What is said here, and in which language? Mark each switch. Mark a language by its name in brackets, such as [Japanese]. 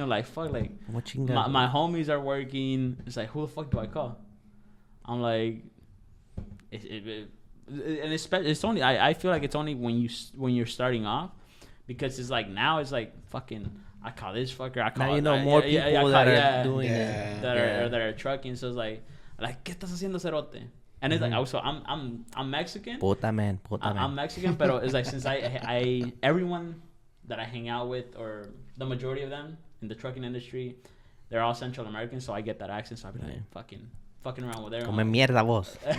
[English] I'm like, fuck, like my homies are working. It's like, who the fuck do I call? I'm like, and it's only I feel like it's only when you're starting off, because it's like now it's like fucking I call this fucker. I call now more people that are doing it that are trucking. So it's like [Spanish] ¿qué estás haciendo, cerote? [English] And it's like also I'm Mexican. [Spanish] Puta [English] man. I'm Mexican, but it's like since I everyone that I hang out with, or the majority of them in the trucking industry, they're all Central American, so I get that accent. So I be like fucking around with everyone. [Spanish] Come mierda vos.